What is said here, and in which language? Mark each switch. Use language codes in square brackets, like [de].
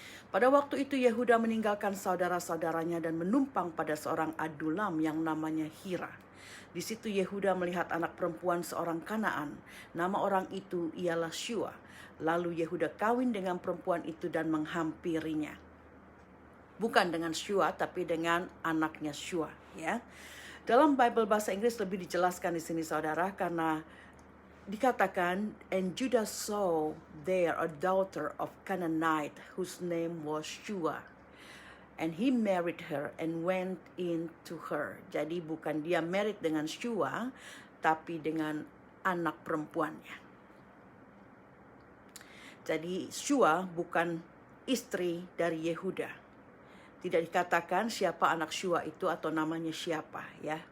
[id] Pada waktu itu Yehuda meninggalkan saudara-saudaranya dan menumpang pada seorang Adulam yang namanya Hira. Di situ Yehuda melihat anak perempuan seorang Kanaan. Nama orang itu ialah Shua. Lalu Yehuda kawin dengan perempuan itu dan menghampirinya. Bukan dengan Shua, tapi dengan anaknya Shua, ya. Dalam Bible bahasa Inggris lebih dijelaskan di sini saudara, karena dikatakan, [en] and Judah saw there a daughter of Canaanite whose name was Shua, and he married her and went into her. [id] Jadi bukan dia married dengan Shua, tapi dengan anak perempuannya. Jadi Shua bukan istri dari Yehuda. Tidak dikatakan siapa anak Shua itu atau namanya siapa, ya.